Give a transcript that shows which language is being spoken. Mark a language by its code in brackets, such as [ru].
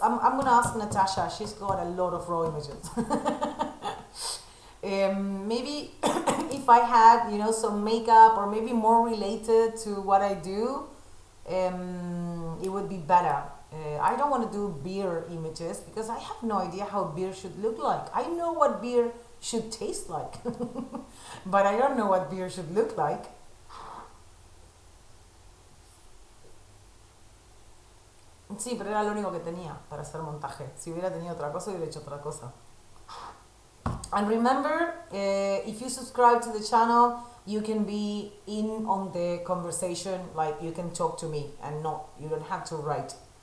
[en] I'm gonna ask Natasha. She's got a lot of raw images. Maybe if I had, you know, some makeup or maybe more related to what I do, it would be better. I don't want to do beer images because I have no idea how beer should look like. I know what beer should taste like, but I don't know what beer should look like. [es] Sí, pero era lo único que tenía para hacer montaje. Si hubiera tenido otra cosa, hubiera hecho otra cosa. [en] And remember, if you subscribe to the channel, you can be in on the conversation, like you can talk to me and not, you don't have to write.